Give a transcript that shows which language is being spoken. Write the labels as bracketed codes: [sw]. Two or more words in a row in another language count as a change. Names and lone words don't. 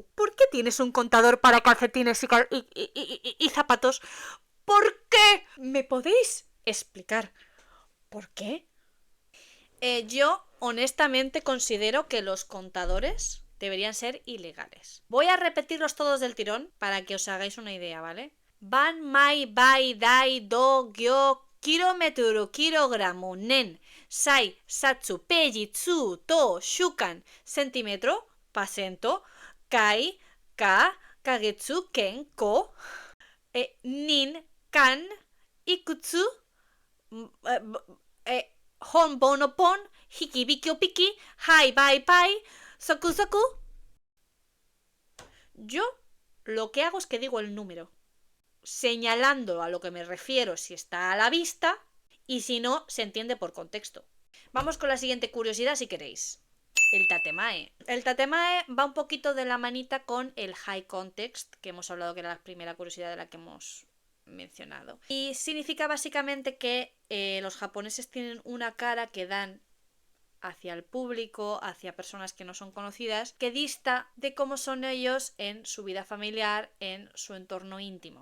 [es] ¿Por qué tienes un contador para calcetines y zapatos? ¿Por qué? ¿Me podéis explicar por qué? Yo honestamente considero que los contadores deberían ser ilegales. Voy a repetirlos todos del tirón para que os hagáis una idea, ¿vale? [ja] 番、枚、倍、台、度、行、kilometro、kilogramo、年、歳、冊、ページ、つ、頭、週間、centímetro、パーセント、回、課、か月、軒、個、人、巻、いくつ、本、本 o 本、匹、匹 o 匹、杯、杯、杯、足、足. [es] Yo lo que hago es que digo el número, señalando a lo que me refiero si está a la vista y si no, se entiende por contexto. Vamos con la siguiente curiosidad si queréis. El tatemae. El tatemae va un poquito de la manita con el [en] high context, [es] que hemos hablado que era la primera curiosidad de la que hemos mencionado. Y significa básicamente que los japoneses tienen una cara que dan hacia el público, hacia personas que no son conocidas, que dista de cómo son ellos en su vida familiar, en su entorno íntimo.